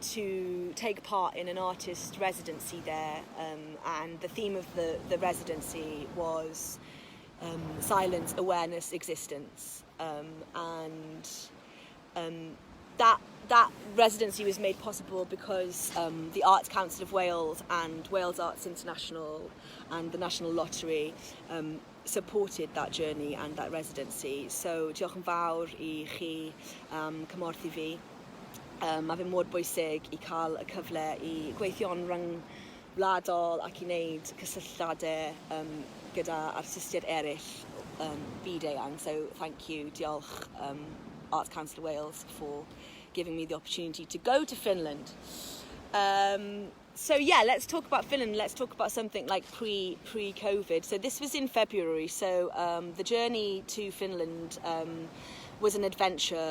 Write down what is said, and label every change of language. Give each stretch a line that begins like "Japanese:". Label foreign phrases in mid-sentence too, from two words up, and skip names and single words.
English: to take part in an artist residency there, and the theme of the residency was silence, awareness, existence, and that residency was made possible because the Arts Council of Wales and Wales Arts International and the National Lottery supported that journey and that residency.
Welsh: So diolch yn fawr I chi cymorth I fi. Mae fe mor bwysig I cael y cyfle I gweithio'n ryngwladol ac I wneud cysylltiadau gyda artistiaid eraill byd eang.
English: So thank you, diolch Arts Council of Wales for giving me the opportunity to go to Finland. So yeah, let's talk about Finland. Let's talk about something like pre-COVID. So this was in February. So the journey to Finland was an adventure.